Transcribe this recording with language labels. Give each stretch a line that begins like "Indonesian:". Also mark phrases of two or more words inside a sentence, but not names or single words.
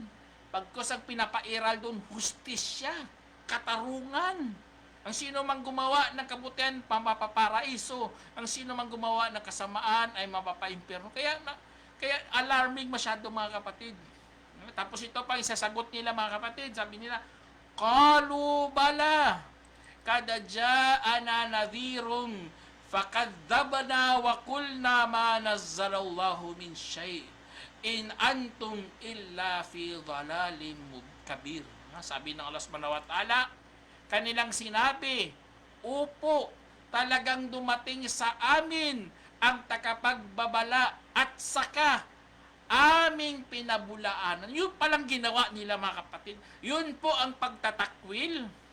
Filipino: Pagkos ang pinapairal doon, hustisya, katarungan. Ang sino mang gumawa ng kabutihan, mapaparaiso. Ang sino mang gumawa ng kasamaan, ay mapapaimpyerno. Kaya alarming masyado mga kapatid. Tapos ito pa, isasagot nila mga kapatid. Sabi nila,
Arabic: قالوا بلى قد جاءنا نذير فكذبنا وقلنا ما نزل الله من شيء'. إن أنتم إلا في ضلال كبير.
Filipino: Sabi ng Allah
Arabic: سبحانه وتعالى,
Filipino: kanilang sinabi, upo, talagang dumating sa amin ang tagapagbabala at saka aming pinabulaanan. Yun palang ginawa nila mga kapatid. Yun po ang pagtatakwil.